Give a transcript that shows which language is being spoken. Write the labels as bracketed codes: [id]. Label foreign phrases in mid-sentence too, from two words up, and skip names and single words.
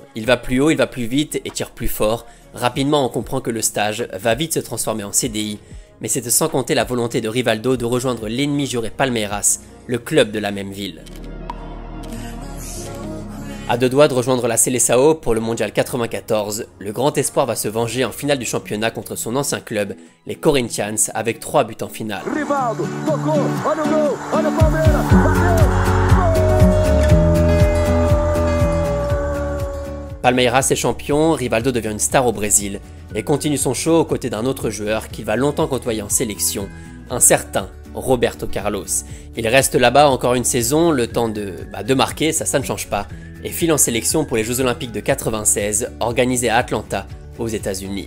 [fr] Il va plus haut, il va plus vite et tire plus fort. Rapidement, on comprend que le stage va vite se transformer en CDI, mais c'est sans compter la volonté de Rivaldo de rejoindre l'ennemi juré Palmeiras, le club de la même ville. À deux doigts de rejoindre la Seleção pour le mondial 94, le grand espoir va se venger en finale du championnat contre son ancien club, les Corinthians, avec 3 buts en finale. [pt] Rivaldo, tocou, olha o gol, olha o Palmeiras, bateu! [fr] Palmeiras est champion, Rivaldo devient une star au Brésil et continue son show aux côtés d'un autre joueur qu'il va longtemps côtoyer en sélection, un certain Roberto Carlos. Il reste là-bas encore une saison, le temps de marquer, ça ne change pas, et file en sélection pour les Jeux Olympiques de 96 organisés à Atlanta, aux États-Unis.